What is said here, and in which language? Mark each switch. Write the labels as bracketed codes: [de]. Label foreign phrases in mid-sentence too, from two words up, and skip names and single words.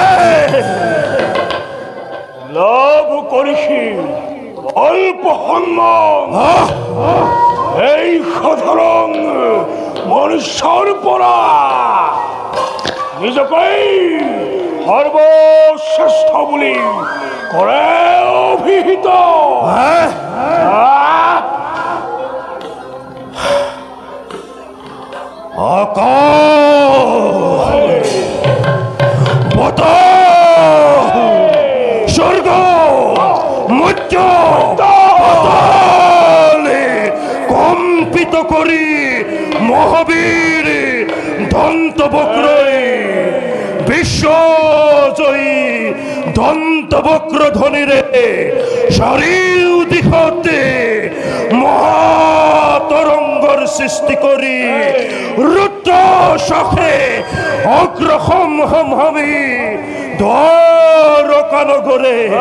[as] লাভ কৰিছিল অল্প সন্মান এই সাধাৰণ মনুষ্যৰ পৰা নিজকেই সৰ্বশ্ৰেষ্ঠ বুলি কৰে অভিহিত। স্বর্গ মধ্য কম্পিত করি মহাবীর দন্তবক্রই বিশ্বজয়ী দন্তবক্র ধ্বনিরে চাৰিও দিশতে মহাতৰংগৰ সৃষ্টি কৰি ৰুদ্ৰ শাখে অগ্ৰসম ভাবি দ্বাৰকা নগৰে